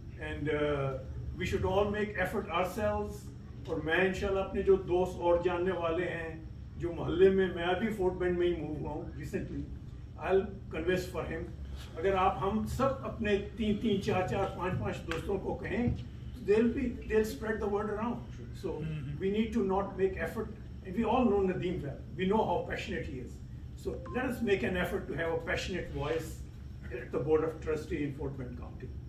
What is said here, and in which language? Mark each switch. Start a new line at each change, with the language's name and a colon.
English: And we should all make effort ourselves.
Urdu: اور میں انشاءاللہ اپنے جو دوست اور جاننے والے ہیں جو محلے میں ابھی فورٹ بینڈ میں ہی موو ہوا ہوں recently,
English: I'll convince for him.
Urdu: اگر آپ ہم سب اپنے 3 4 5 دوستوں کو کہیں,
English: they'll spread the word around. So we need to not make effort. And we all know Nadeem well. We know how passionate he is. So let us make an effort to have a passionate voice at the Board of Trustees in Fort Bend County.